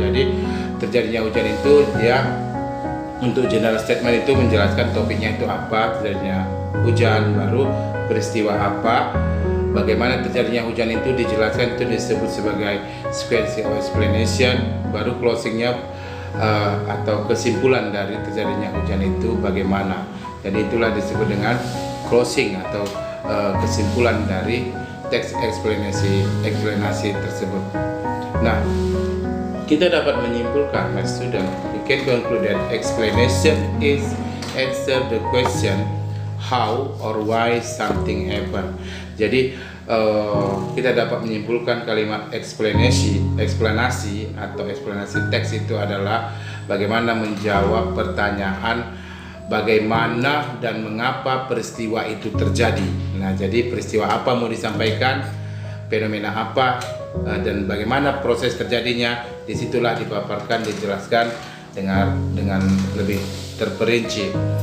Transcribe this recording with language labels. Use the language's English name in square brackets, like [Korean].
[Indonesian] Jadi terjadinya hujan itu dia untuk general statement itu menjelaskan topiknya itu apa, terjadinya hujan, baru peristiwa apa, bagaimana terjadinya hujan itu dijelaskan, itu disebut sebagai sequence of explanation, baru closingnya atau kesimpulan dari terjadinya hujan itu bagaimana. Jadi itulah disebut dengan closing atau kesimpulan dari teks eksplanasi tersebut. Nah, kita dapat menyimpulkan, [English] my student, we can conclude that explanation is answer the question how or why something happen. [Indonesian] Jadi kita dapat menyimpulkan kalimat eksplanasi atau eksplanasi teks itu adalah bagaimana menjawab pertanyaan bagaimana dan mengapa peristiwa itu terjadi. Nah, jadi peristiwa apa mau disampaikan, fenomena apa, dan bagaimana proses terjadinya, disitulah dipaparkan, dijelaskan dengan lebih terperinci.